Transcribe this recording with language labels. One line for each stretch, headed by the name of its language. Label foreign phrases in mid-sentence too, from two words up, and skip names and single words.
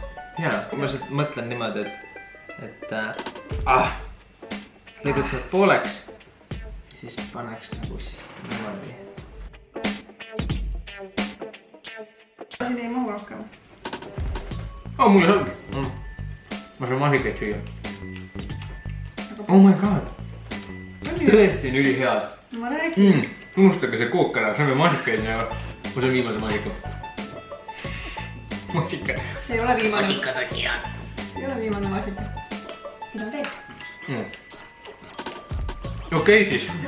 Estonian: Jaa, ma lihtsalt mõtlen niimoodi, et lõiguks nad pooleks ja siis paneks nagu niimoodi. Siin ei mahu rohkem. Mulle sobib. Ma saan maasikaid süüa.
English: Oh my god.
Estonian: Tõesti on üli head. Ma räägin. Unustage see kook ära, saame maasikaid ja ma saan viimase maasika. Maasika. See ei ole viimane. Maasikad on head. See ei ole viimane maasika. Mida on teeb? Okei siis.